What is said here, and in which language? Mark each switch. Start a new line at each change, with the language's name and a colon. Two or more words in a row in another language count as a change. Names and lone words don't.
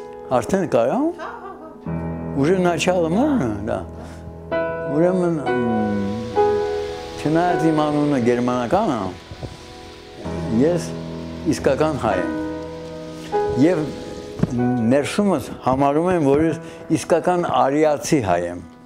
Armenian: Արդեն կարա։
Russian: Уже начало можно, да։
Armenian: Ուրեմն չնայած իմ անունը գերմանական է, ես իսկական հայ եմ։ Եվ ներսումս համարում եմ, որ ես իսկական արիացի հայ եմ։